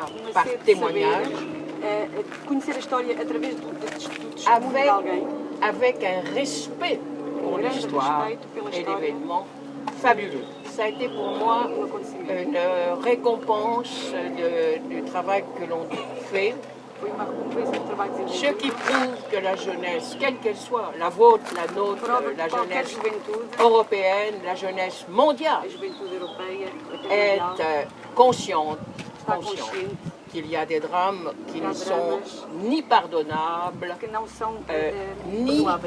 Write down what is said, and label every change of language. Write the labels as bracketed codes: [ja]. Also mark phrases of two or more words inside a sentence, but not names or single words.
[pt] uma [fr] par [pt] sede de [fr] témoignage, [pt] saber, conhecer a história através do testemunho de alguém, [fr] avec un respect pour [pt] grande [fr] l'histoire [pt] respeito pela [fr] et [pt] história. [fr] l'événement fabuleux. Ça a été pour moi [pt] Um acontecimento. [fr] une récompense du travail que l'on fait, [pt] Foi uma recompensa do trabalho [fr] ce [pt] desenvolvido. [fr] qui prouve que la jeunesse, quelle qu'elle soit, la vôtre, la nôtre, [pt] Prova [fr] la [pt] que qualquer [fr] jeunesse [pt] juventude, [fr] européenne, la jeunesse mondiale, [pt] a juventude europeia, [fr] est [pt] mundial, [fr] consciente, [pt] está consciente [fr] qu'il y a des drames qui ne sont ni pardonnables, [pt] que não são [fr] ni [pt] perdoáveis.